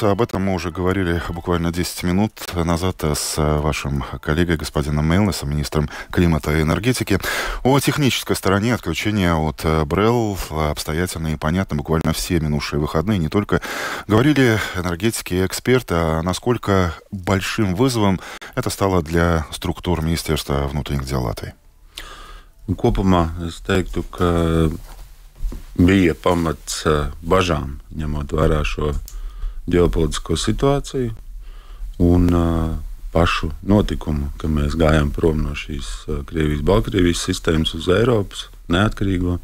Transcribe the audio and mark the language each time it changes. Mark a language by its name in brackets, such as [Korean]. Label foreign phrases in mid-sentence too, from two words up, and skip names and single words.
[Russian] Об этом мы уже говорили буквально 10 минут назад с вашим коллегой, господином Мелнесом, министром климата и энергетики. О технической стороне отключения от БРЭЛ обстоятельно и понятно буквально все минувшие выходные. Не только говорили энергетики и эксперты, а насколько большим вызовом это стало для структур Министерства внутренних дел Латвии. [Latvian] Kopumā es teiktu, ka bija pamats bažām, ņemot vērā šo ģeopolitisko situāciju un pašu notikumu, ka mēs gājām prom no šīs Krievijas-Baltkrievijas sistēmas uz Eiropas neatkarīgo.